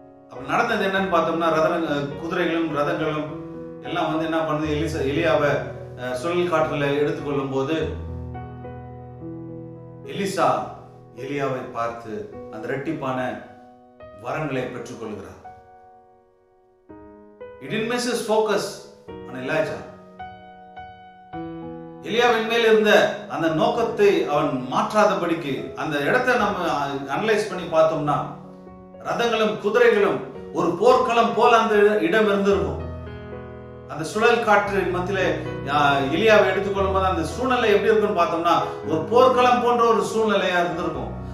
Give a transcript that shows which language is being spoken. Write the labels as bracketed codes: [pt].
[ta] அப்ப நடந்தது என்னன்னு பார்த்தோம்னா, குதிரைகளும் ரதங்களும் எல்லாம் என்ன பண்ணுது, எலியாவை சுழல் காற்றுல எடுத்துக்கொள்ளும் போது எலிசா எலியாவை பார்த்து அந்த இரட்டிப்பான வரங்களை பெற்றுக் கொள்கிறார். [en] He didn't miss his focus on Elijah. [ta] எலியாவின் மேல் இருந்த அந்த நோக்கத்தை அவன் மாற்றாதபடிக்கு, அந்த இடத்தை நம்ம அனலைஸ் பண்ணி பார்த்தோம்னா, ரதங்களும் குதிரைகளும் ஒரு போர்க்களம் போல அந்த இடம் இருந்திருக்கும். அந்த சுழல் காற்று மத்தியிலே எலியாவை எடுத்துக்கொள்ளும் போது அந்த சூழ்நிலை எப்படி இருக்குன்னு பார்த்தோம்னா, ஒரு போர்க்களம் போன்ற ஒரு சூழ்நிலையா இருந்திருக்கும்.